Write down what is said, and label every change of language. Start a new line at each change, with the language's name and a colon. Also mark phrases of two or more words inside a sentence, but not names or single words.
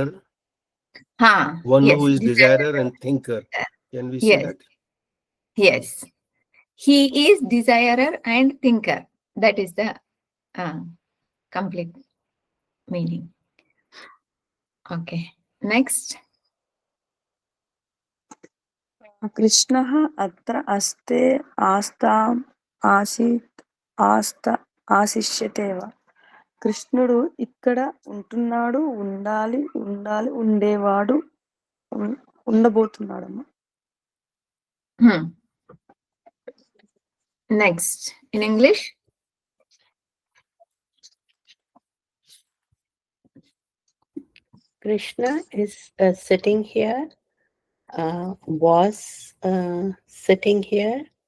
English: One yes, who is desirer and thinker. Can we say that? Yes. He is desirer and thinker. That is the complete meaning. Okay. Next.
Sanskrit: कृष्णः अत्र अस्ते आस्ताम् आसिष्यते वा.
Telugu: కృష్ణుడు ఇక్కడ ఉంటున్నాడు, ఉండేవాడు, ఉండబోతున్నాడమ్మా.
English: Next, in English. Krishna is sitting here, was sitting here.